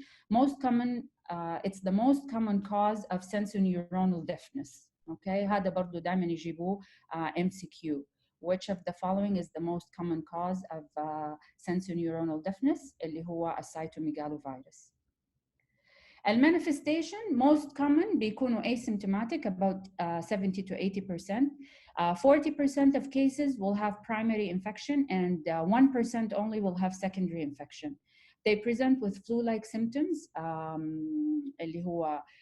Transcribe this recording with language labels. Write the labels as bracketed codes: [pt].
[en] Most common, it's the most common cause of sensorineuronal deafness. [ar] Okay, هذا برضو دائما يجيبوه MCQ. [en] Which of the following is the most common cause of sensorineuronal deafness? [ar] اللي هو cytomegalovirus. [en] Manifestation, most common [ar] بيكونوا [en] asymptomatic, about 70 to 80%. 40% of cases will have primary infection, and 1% only will have secondary infection. They present with flu-like symptoms [ar] اللي هو